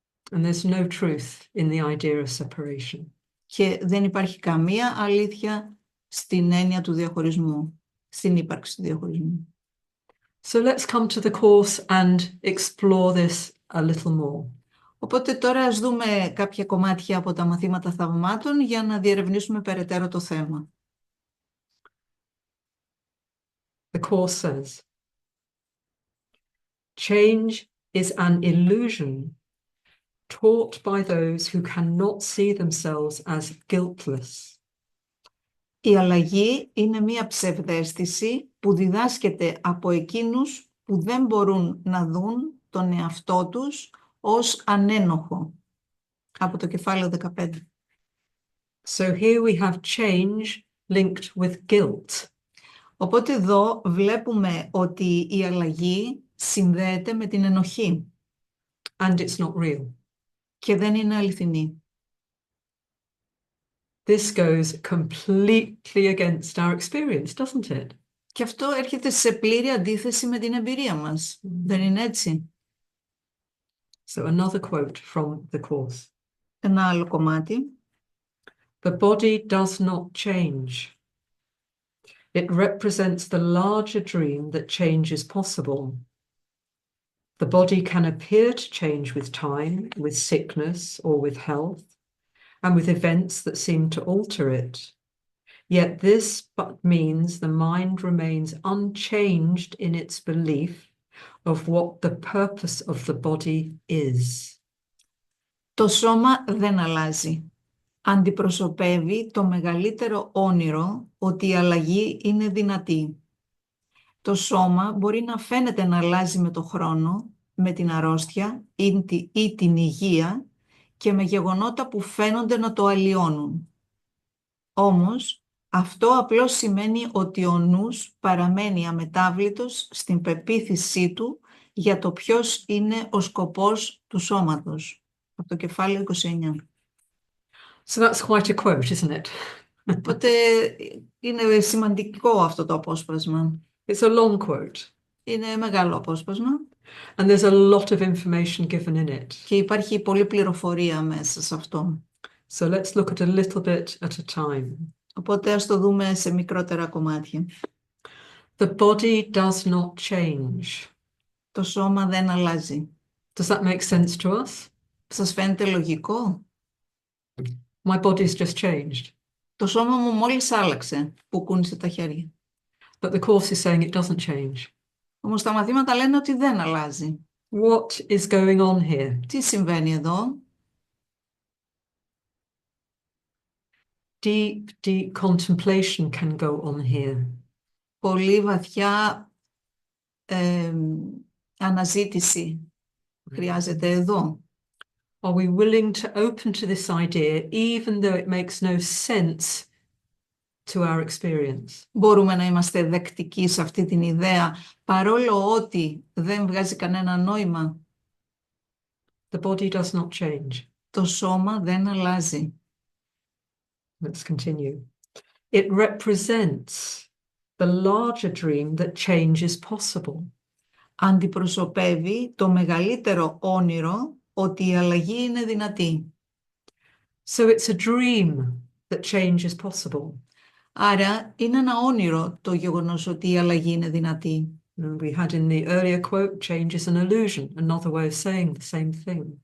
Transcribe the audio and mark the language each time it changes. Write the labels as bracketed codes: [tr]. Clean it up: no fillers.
[en] And there's no truth in the idea of separation. [el] Και δεν υπάρχει καμία αλήθεια στην έννοια του διαχωρισμού, στην ύπαρξη του διαχωρισμού. [en] So let's come to the Course and explore this a little more. [el] Οπότε τώρα ας δούμε κάποια κομμάτια από τα μαθήματα θαυμάτων για να διερευνήσουμε περαιτέρω το θέμα. [en] The Course says, change is an illusion taught by those who cannot see themselves as guiltless. [el] Η αλλαγή είναι μία ψευδαίσθηση που διδάσκεται από εκείνους που δεν μπορούν να δουν τον εαυτό τους ως ανένοχο. Από το κεφάλαιο 15. [en] So here we have change linked with guilt. [el] Οπότε εδώ βλέπουμε ότι η αλλαγή συνδέεται με την ενοχή [en] And it's not real. [el] και δεν είναι αληθινή. [en] This goes completely against our experience, doesn't it? [el] Και αυτό έρχεται σε πλήρη αντίθεση με την εμπειρία μας. Δεν είναι έτσι? [en] So another quote from the Course. [el] Ένα άλλο κομμάτι. [en] The body does not change. It represents the larger dream that change is possible. The body can appear to change with time, with sickness, or with health, and with events that seem to alter it. Yet this but means the mind remains unchanged in its belief of what the purpose of the body is. [el] Το σώμα δεν αλλάζει. Αντιπροσωπεύει το μεγαλύτερο όνειρο ότι η αλλαγή είναι δυνατή. Το σώμα μπορεί να φαίνεται να αλλάζει με το χρόνο, με την αρρώστια ή την υγεία και με γεγονότα που φαίνονται να το αλλοιώνουν. Όμως, αυτό απλώς σημαίνει ότι ο νους παραμένει αμετάβλητος στην πεποίθησή του για το ποιος είναι ο σκοπός του σώματος. Από το κεφάλαιο 29. [en] So that's quite a quote, isn't it? [el] Οπότε είναι σημαντικό αυτό το απόσπασμα. [en] It's a long quote. [el] Είναι μεγάλο απόσπασμα. [en] And there's a lot of information given in it. [el] Και υπάρχει πολλή πληροφορία μέσα σε αυτό. [en] So let's look at a little bit at a time. [el] Οπότε ας το δούμε σε μικρότερα κομμάτια. [en] The body does not change. [el] Το σώμα δεν αλλάζει. [en] Does that make sense to us? [el] Σας φαίνεται λογικό? [en] My body's just changed. [el] Το σώμα μου μόλις άλλαξε, που κούνησε τα χέρια. [en] But the Course is saying it doesn't change. [el] Όμως τα μαθήματα λένε ότι δεν αλλάζει. [en] What is going on here? [el] Τι συμβαίνει εδώ? [en] Deep, deep contemplation can go on here. [el] Πολύ βαθιά αναζήτηση χρειάζεται εδώ. [en] Are we willing to open to this idea even though it makes no sense to our experience? [el] Μπορούμε να είμαστε δεκτικοί σε αυτή την ιδέα, παρόλο ότι δεν βγάζει κανένα νόημα. [en] The body does not change. [el] Το σώμα δεν αλλάζει. [en] Let's continue. It represents the larger dream that change is possible. [el] Αντιπροσωπεύει το μεγαλύτερο όνειρο ότι η αλλαγή είναι δυνατή. [en] So it's a dream that change is possible. [el] Άρα είναι ένα όνειρο το γεγονός ότι η αλλαγή είναι δυνατή. [en] And we had in the earlier quote, change is an illusion, another way of saying the same thing.